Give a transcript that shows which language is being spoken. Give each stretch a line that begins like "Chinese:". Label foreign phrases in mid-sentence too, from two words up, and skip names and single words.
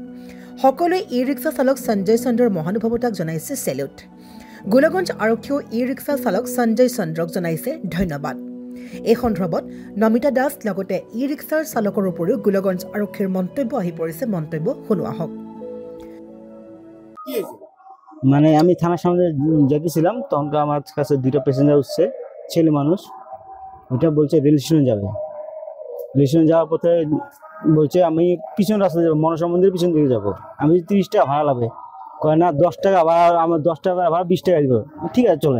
Assamese: সকলোৱে ই ৰিক্সা চালক সঞ্জয় চন্দ্ৰৰ মহানুভৱতাক জনাইছে চেলুট। গোলগঞ্জ আৰক্ষীয়েও ই ৰিক্সা চালক সঞ্জয় চন্দ্ৰক জনাইছে ধন্যবাদ। এই সন্দৰ্ভত নমিতা দাস লগতে ই ৰিক্সাৰ চালকৰ উপৰিও গোলগঞ্জ আৰক্ষীৰ মন্তব্য আহি পৰিছে। মন্তব্য শুনোৱা হওক।
Bangla: মানে আমি থানার সামনে যেতেছিলাম, তখন আমার কাছে দুটো প্যাসেঞ্জার উঠছে, ছেলে মানুষ। ওটা বলছে রেল স্টেশনে যাবে। রেল স্টেশনে যাওয়ার পথে বলছে আমি পিছন রাস্তা যাবো, মনসা মন্দিরের পিছন দিকে যাবো। আমি 30 টাকা ভাড়া লাগবে। কয় না 10 টাকা ভাড়া, আমার 10 টাকা ভাড়া 20 টাকা দিব। ঠিক আছে চলেন।